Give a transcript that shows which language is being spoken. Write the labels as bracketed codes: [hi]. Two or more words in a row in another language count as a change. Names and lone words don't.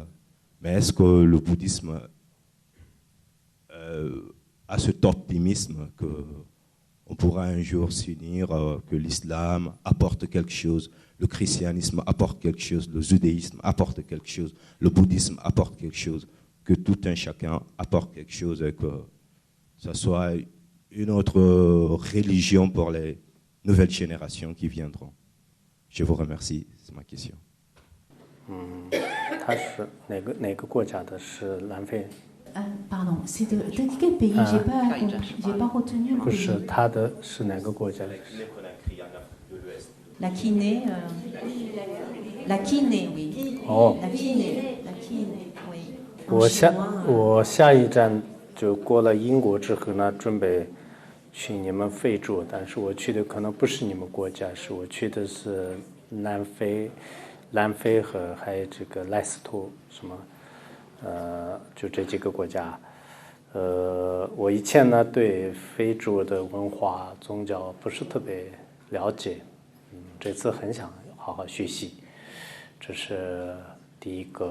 [fr] Mais est-ce que le bouddhisme a cet optimisme qu'on pourra un jour s'unir, que l'islam apporte quelque chose, le christianisme apporte quelque chose, le judaïsme apporte quelque chose, le bouddhisme apporte quelque chose, que tout un chacun apporte quelque chose et que ce soit une autre religion pour les nouvelles générations qui viendront. Je vous remercie, c'est ma question. [zh] 他是哪个国家的？是南非？ [fr] Pardon, c'est de quel pays? J'ai pas retenu le pays. [zh] 不是他的是哪个国家的？ [fr] La Guinée, la Guinée, oui. Oh. La Guinée, oui. [zh] 我下一站就过了英国之后呢，准备去你们非洲，但是我去的可能不是你们国家，是我去的是南非和还有这个莱斯托什么。就这几个国家，我以前呢对非洲的文化宗教不是特别了解，这次很想好好学习，这是第一个。